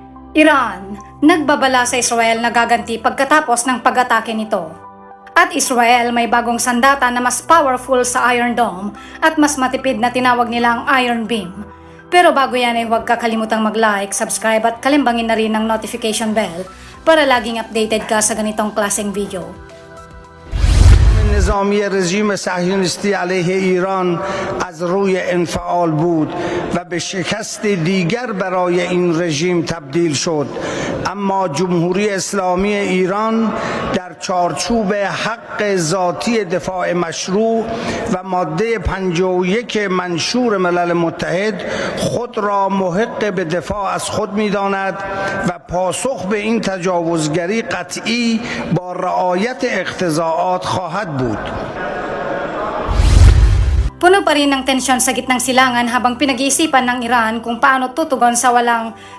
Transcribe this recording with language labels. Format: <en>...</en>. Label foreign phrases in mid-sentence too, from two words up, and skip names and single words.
<tl>Iran, nagbabala sa Israel na gaganti pagkatapos ng pag-atake nito. At Israel may bagong sandata na mas powerful sa Iron Dome at mas matipid na tinawag nilang Iron Beam. Pero bago yan ay huwag kakalimutang mag-like, subscribe at kalimbangin na rin ang</tl> <en>notification bell</en> <tl>para laging updated ka sa ganitong klaseng video.</tl> <fa>نظامی رژیم صهیونیستی علیه ایران از روی انفعال بود و به شکست دیگر برای این رژیم تبدیل شد، اما جمهوری اسلامی ایران در چارچوب حق ذاتی دفاع مشروع و ماده 51 منشور ملل متحد خود را محق به دفاع از خود می‌داند و پاسخ به این تجاوزگری قطعی با رعایت اقتضاعات خواهد بود.</fa> <tl>Puno pa rin ng tensyon sa gitnang silangan habang pinag-iisipan ng Iran kung paano tutugon sa walang</tl>